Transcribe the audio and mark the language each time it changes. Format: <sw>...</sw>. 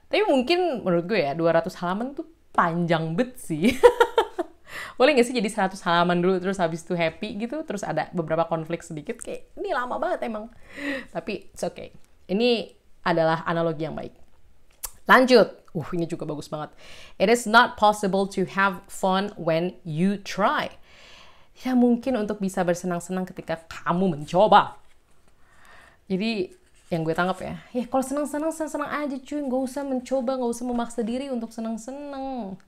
<id>Tapi mungkin menurut gue ya 200 halaman tuh panjang bet sih. Boleh gak sih jadi 100 halaman dulu terus habis itu happy gitu, terus ada beberapa konflik sedikit, kayak ini lama banget emang. Tapi</id> <en>it's okay.</en> <id>Ini adalah analogi yang baik. Lanjut. Ini juga bagus banget.</id> <en>It is not possible to have fun when you try.</en> <id>Tidak mungkin untuk bisa bersenang-senang ketika kamu mencoba. Jadi yang gue tangkap ya kalau senang-senang aja cuy, nggak usah mencoba, nggak usah memaksa diri untuk senang-senang.</id>